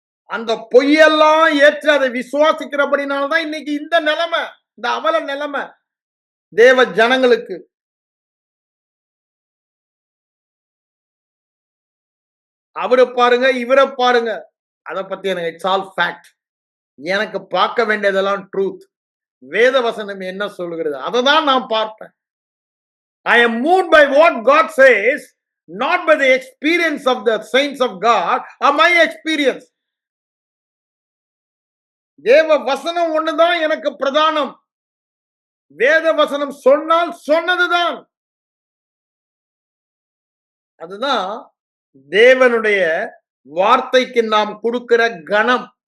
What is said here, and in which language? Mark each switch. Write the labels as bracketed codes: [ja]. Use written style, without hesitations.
[ta] அந்த பொய்யெல்லாம் ஏற்று அதை விசுவாசிக்கிறபடினால்தான் இன்னைக்கு இந்த நிலைமை, இந்த அவல நிலைமை தேவ ஜனங்களுக்கு. அவரை பாருங்க, இவரை பாருங்க, அதை பத்தி எனக்கு [en] It's all fact. [ta] எனக்கு பார்க்க வேண்டியதெல்லாம் ட்ரூத். வேத வசனம் என்ன சொல்லுகிறது அதை தான் நான் பார்ப்பேன். [en] I am moved by what God says, not by the experience of the saints of God or my experience. [ta] தேவ வசனம் ஒண்ணுதான் எனக்கு பிரதானம். வேத வசனம் சொன்னால் சொன்னதுதான். அதுதான் தேவனுடைய வார்த்தைக்கு நாம் கொடுக்கிற கணம்.